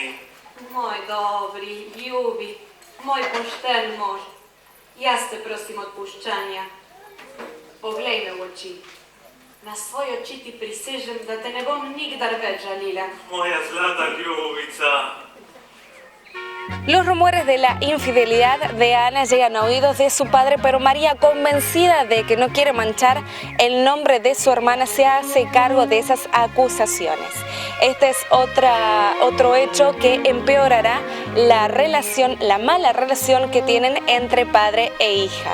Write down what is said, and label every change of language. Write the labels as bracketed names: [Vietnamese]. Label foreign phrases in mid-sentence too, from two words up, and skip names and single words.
[Slovenian] Moj dobri, ljubi, moj pošten mož. Jaz te prosim odpuščanja. Poglej me v oči. Na svoje oči ti prisežem, da te ne bom nikdar več žalila. Moja zlata ljubica. [Spanish] Los rumores de la infidelidad de Ana llegan a oídos de su padre, pero María, convencida de que no quiere manchar el nombre de su hermana, se hace cargo de esas acusaciones. Este es otro hecho que empeorará la mala relación que tienen entre padre e hija.